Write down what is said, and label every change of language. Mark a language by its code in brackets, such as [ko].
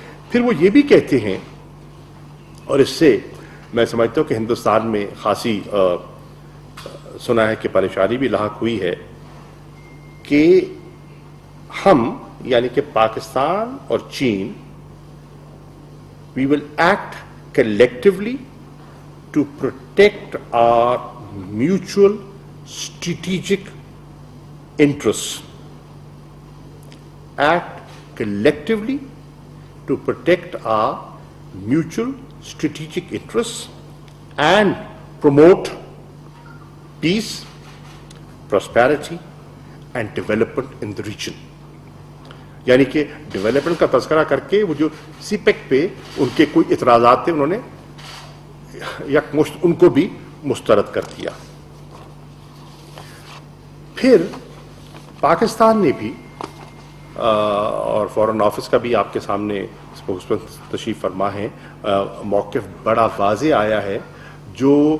[ur] پھر وہ یہ بھی کہتے ہیں، اور اس سے میں سمجھتا ہوں کہ ہندوستان میں خاصی سنا ہے کہ پریشانی بھی لاحق ہوئی ہے، کہ ہم یعنی کہ پاکستان اور چین [en] we will act collectively to protect our mutual strategic interests. Act collectively to protect our mutual strategic interests and promote peace, prosperity and development in the region. [ur] یعنی کہ ڈیولپمنٹ کا تذکرہ کر کے وہ جو سی پیک پہ ان کے کوئی اعتراضات تھے انہوں نے یکمشت ان کو بھی مسترد کر دیا. پھر پاکستان نے بھی اور فورن آفس کا بھی آپ کے سامنے تشریف فرما ہے موقف بڑا واضح آیا ہے جو